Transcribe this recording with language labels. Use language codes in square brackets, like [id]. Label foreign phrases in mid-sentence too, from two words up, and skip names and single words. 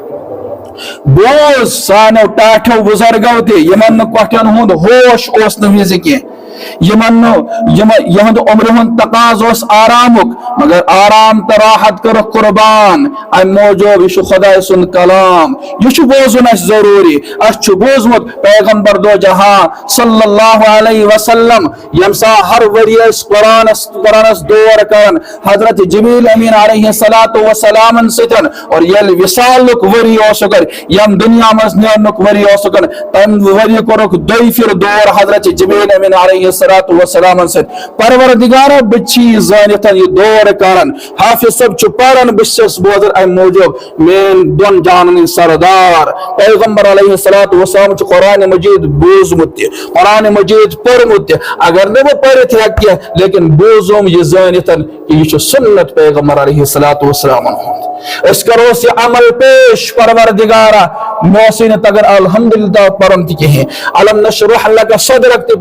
[ks] بوز سانیو ٹاٹھیو بزرگو تہِ یمن نہٕ کۄٹھٮ۪ن ہُنٛد ہوش اوس نہٕ وِزِ کینٛہہ یہند عمر ہند تقاض اوس آرامک مگر آرام تہٕ راحت کٔرٕکھ قربان امہِ موٗجوٗب یہِ چھُ خۄداے سُنٛد کلام یہِ چھُ بوزُن اَسہِ ضروٗری اَسہِ چھُ بوٗزمُت پیغمبر دو جہاں [ar] صلی اللہ علیہ وسلم [ks] ییٚمہِ ساتہٕ ہر ؤری ٲسۍ قرآنس دور کران حضرت جبریل امین [ar] علیہ الصلوۃ والسلامن [ks] سۭتۍ اور ییٚلہِ وصالُک ؤری اوسُکھ ییٚمہِ دُنیا منٛز نیرنُک ؤری اوسُکھ تمہِ ؤری کوٚرُکھ دۄیہِ پھِرِ دور حضرت جبریل امین [ar] علیہ الصلوۃ والسلام [ks] سۭتۍ پروردگارا بہٕ چھِ یہِ زٲنِتھ یہِ دور کران حافظ صٲب چھُ پران بہٕ چھُس بوزان امہِ موٗجوٗب میٲنۍ دۄن جانن ہٕنٛدۍ سردار پیغمبر [ar] علیہ الصلوۃ والسلام [ks] چھُ قرآنِ مجیٖد بوٗزمُت تہِ قرآنِ مجیٖد پوٚرمُت تہِ اگر نہٕ بہٕ پٔرِتھ ہیٚکہٕ کینٛہہ لیکن بوٗزُم یہِ زٲنِتھ کہ یہِ چھُ سُنت پیغمبر [ar] علیہ الصلوۃ والسلامن [ks] ہُنٛد أسۍ کروس یہِ عمل پیش پروردگارا مےٚ اوسُے نہٕ تگان الحمدللہ پرُن تہِ کِہیٖنۍ [ar] علم نشرح لک صدرک [ks] تہِ